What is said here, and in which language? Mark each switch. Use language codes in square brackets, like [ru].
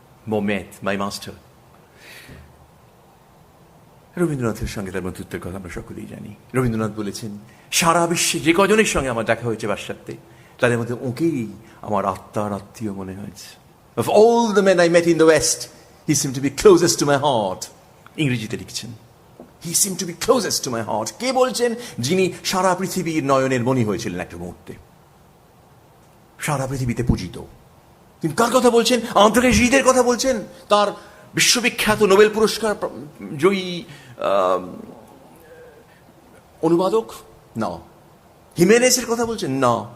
[fr] Mon maître, [en] my master. [bn] রবীন্দ্রনাথের সঙ্গে তার বন্ধুত্বের কথা আমরা সকলেই জানি। রবীন্দ্রনাথ বলেছেন, সারা বিশ্বে যে কজনের সঙ্গে আমার দেখা হয়েছে বাসাতে, তাদের মধ্যে ওকেই আমার আত্মার আত্মীয় মনে হয়েছে। [en] Of all the men I met in the West, he seemed to be closest to my heart. [bn] ইংরেজিতে লিখছেন, [en] he seemed to be closest to my heart. [bn] কে বলছেন? যিনি সারা পৃথিবীর নয়নের মণি হয়েছিলেন একটা মুহূর্তে, সারা পৃথিবীতে পূজিত। তিনি কার কথা বলছেন? আন্দ্রে জিদের কথা বলছেন, তার বিশ্ববিখ্যাত নোবেল পুরস্কার জয়ী অনুবাদক? না। হিমেনেসের কথা বলছেন? না।